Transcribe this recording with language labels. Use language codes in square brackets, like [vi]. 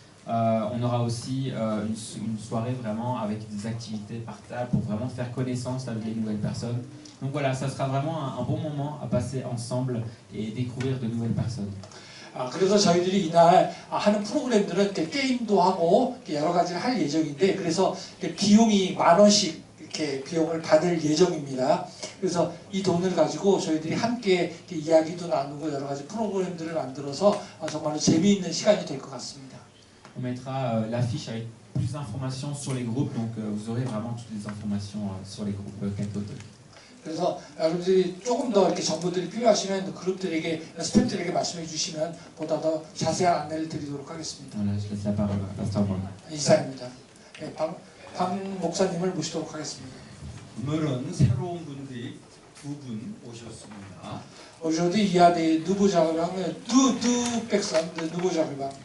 [fr] On aura aussi une soirée vraiment avec des activités par table pour vraiment faire connaissance avec les nouvelles personnes. Donc voilà, ça sera vraiment un bon moment à passer ensemble et découvrir de nouvelles personnes. [ko] 그래서 저희들이 이날 하는 프로그램들은 이렇게 게임도 하고 여러 가지를 할 예정인데 그래서 비용이 10,000원씩 이렇게 비용을 받을 예정입니다. 그래서 이 돈을 가지고 저희들이 함께 이야기도 나누고 여러 가지 프로그램들을 만들어서 정말로 재미있는 시간이 될 것 같습니다. [fr] On mettra l'affiche avec plus d'informations sur les groupes, donc vous aurez vraiment toutes les informations sur les groupes catholiques. [ko] 그래서 여러분들이 조금 더 이렇게 정보들이 필요하시면 그룹들에게, 스태프들에게 말씀해 주시면 보다 더 자세한 안내를 드리도록 하겠습니다. [fr] Voilà, je laisse la parole à Pasteur Paul. [ko] 이사입니다. 네, 방 목사님을 모시도록 하겠습니다. 오늘은 새로운 분들이 2분 오셨습니다. [fr] Aujourd'hui, il y a des nouveaux arrivants, deux personnes, de nouveaux arrivants.